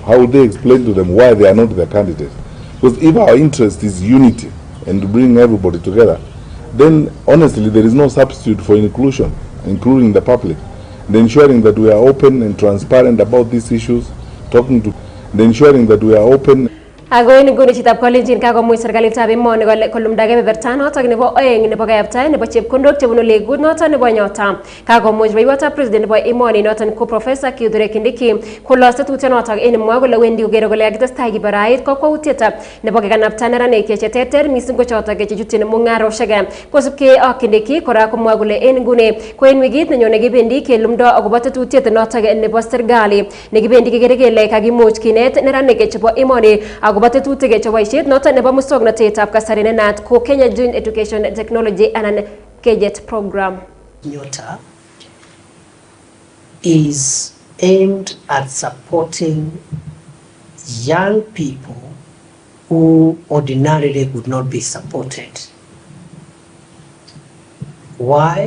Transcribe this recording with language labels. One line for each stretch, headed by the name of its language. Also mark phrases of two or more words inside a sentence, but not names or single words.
English: How would they explain to them why they are not the candidate? Because if our interest is unity and to bring everybody together, then honestly there is no substitute for inclusion, including the public, and ensuring that we are open and transparent about these issues, and ensuring that we are open.
Kalenjin: Ako en nguni chitab kolenjin kakomuch serikalitab emoni kolumda kebeberta notok nebo oeng nebo kayaptaet nebo chepkondok chebunu legut noton nebo Nyota. Kakomuch rubeiwotab president nebo emoni noton ko Professor Kithure Kindiki kolos tetutiet notok en mwa kole wendi kokere kole kakitestai kibarait kokwoutiet nebo kekanapta neranik cheterter missing ko chotok chechutyin mung'arosiek. Kosubkei ak Kindiki kora komwa kole en nguni ko en wikit nenyone kibendi kelumdo akobo tetutiet notok nebo serikali nekibendi kekere kele kakimuch kinet neranik chebo emoni akobo tetutik cheboisiet noton nebo muswoknotetab kasari ne naat ko Kenya Joint Education Technology anan KJET program.
English: Nyota is aimed at supporting young people who ordinarily would not be supported. Why?